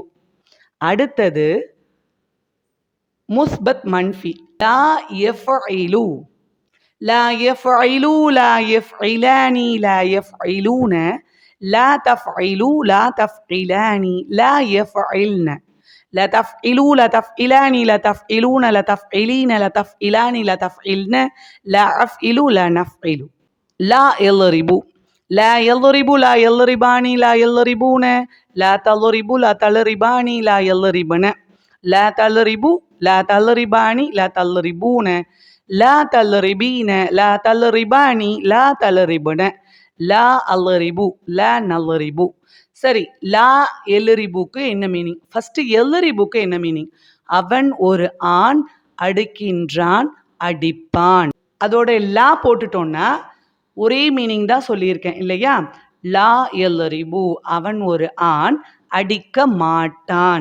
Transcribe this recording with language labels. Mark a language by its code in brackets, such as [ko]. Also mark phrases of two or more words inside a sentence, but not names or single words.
[ta] அடுத்தது [ar] مثبت منفي. لا يفعل لا يفعل لا يفعلان لا يفعلون لا تفعل لا تفعلان لا يفعلن لا تفعلوا لا تفعلان لا تفعلون لا تفعلين لا تفعلان لا تفعلن لا أفعل لا نفعل. لا يضرب لا يضرب لا يضربان لا يضربون لا تضرب لا تضربان لا يضربن لا تضرب لا تضربان لا تضربون لا تضربين لا تضربان لا تضربن لا أضرب لا نضرب. [ta] சரி, [ar] لا يضرب [ta] என்ன மீனிங்? ஃபஸ்ட்டு எல்ரிபுக்கு என்ன மீனிங்? அவன் ஒரு ஆண் அடிக்கின்றான் அடிப்பான். அதோட லா போட்டுட்டோன்னா ஒரே மீனிங் தான் சொல்லியிருக்கேன் இல்லையா? [ar] لا يضرب [ta] அவன் ஒரு ஆண் அடிக்க மாட்டான்.